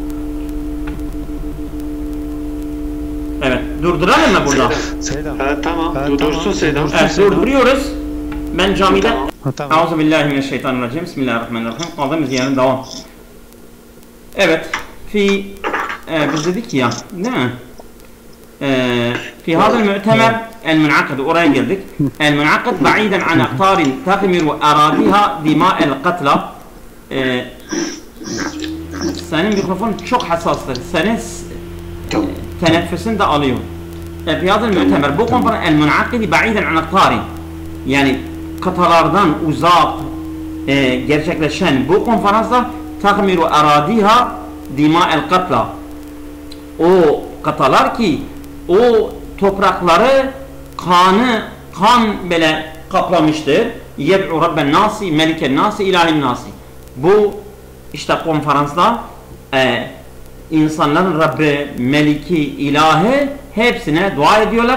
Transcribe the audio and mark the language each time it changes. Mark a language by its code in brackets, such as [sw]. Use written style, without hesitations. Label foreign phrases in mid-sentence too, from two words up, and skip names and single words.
[tr] Evet. Durduralım mı burada? Seydam. Tamam. Tamam. Dursun Seydam. Evet, durduruyoruz. Ben camide... Tamam. Euzubillahimineşşeytanirracim. Bismillahirrahmanirrahim. Kaldığımız yerden devam. Evet. Biz dedik ya, değil mi? [ar] في هذا المؤتمر المنعقد [tr] oraya geldik. [ar] المنعقد بعيدا عن أقطار تغمر أراضيها دماء القتلى. [tr] Senin mikrofon çok hassastır. Senin teneffüsün de alıyor. [ar] في هذا المؤتمر [tr] bu konferans [ar] المنعقد بعيدا عن أقطار [tr] yani kıtalardan uzak gerçekleşen bu konferansda [ar] تغمر أراضيها دماء القتلى. [tr] O kıtalar ki o toprakları kan böyle kaplamıştır. [ar] يدعو رب الناس ملك الناس إله الناس. [tr] Bu işte konferansda insanların Rabbi, Meliki, İlahi hepsine dua ediyorlar.